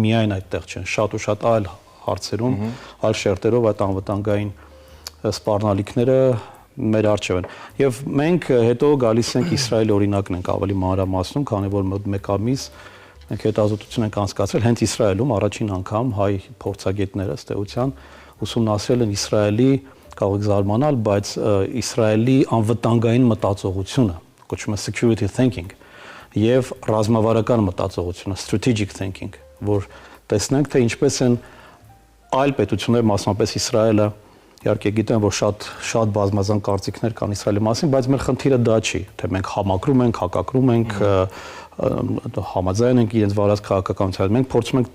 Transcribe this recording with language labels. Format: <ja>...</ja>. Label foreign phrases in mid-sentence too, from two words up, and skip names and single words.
<hy>միայն այդտեղ չեն, շատ ու շատ այլ հարցերում, այլ շերտերով այդ անվտանգային սպառնալիքները մեր առջև են։ Եվ մենք հետո գալիս ենք Իսրայելի օրինակն ենք ավելի մանրամասնում, քանի որ մեկ ամիս մենք հետազոտություն ենք անցկացրել հենց Իսրայելում առաջին անգամ հայ փորձագետները ըստ էության ուսումնասիրել են Իսրայելի, կարող եք զարմանալ, բայց Իսրայելի անվտանգային մտածողությունը, կոչվում է</hy> <en>security thinking,</en> <hy>եւ ռազմավարական մտածողությունը,</hy> <en>strategic thinking,</en> <hy>որ տեսնենք թե ինչպես են այլ պետություններ, մասնապես Իսրայելը, իհարկե գիտեմ, որ շատ բազմազան կարծիքներ կան Իսրայելի մասին, բայց մեր խնդիրը դա չի, թե մենք համակրում ենք, հակակրում ենք, համաձայն ենք իրենց վարած քաղաքականությամբ։ Մենք փորձում ենք</hy>